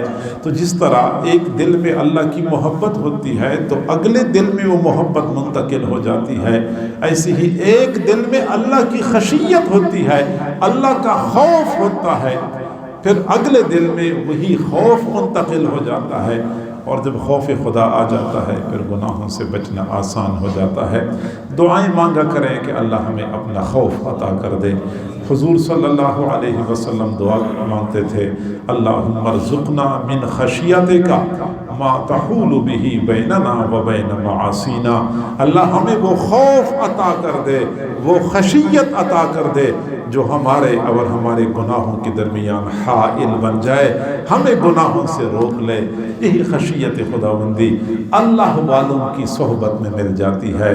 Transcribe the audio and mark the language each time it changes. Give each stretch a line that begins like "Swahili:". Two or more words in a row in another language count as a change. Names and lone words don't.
Urdu: تو جس طرح ایک دل میں اللہ کی محبت ہوتی ہے تو اگلے دل میں وہ محبت منتقل ہو جاتی ہے، ایسے ہی ایک دل میں اللہ کی خشیت ہوتی ہے، اللہ کا خوف ہوتا ہے، پھر اگلے دل میں وہی خوف منتقل ہو جاتا ہے. اور جب خوف خدا آ جاتا ہے پھر گناہوں سے بچنا آسان ہو جاتا ہے. دعائیں مانگا کریں کہ اللہ ہمیں اپنا خوف عطا کر دے. حضور
Arabic: صلی اللہ علیہ وسلم
Urdu: دعا مانگتے تھے
Arabic: اللہم ارزقنا من خشیتک ما تحول به بیننا و بین معاصینا.
Urdu: اللہ ہمیں وہ خوف عطا کر دے، وہ خشیت عطا کر دے جو ہمارے اور ہمارے گناہوں کے درمیان حائل بن جائے، ہمیں گناہوں سے روک لے. یہی خشیت خداوندی اللہ والوں کی صحبت میں مل جاتی ہے.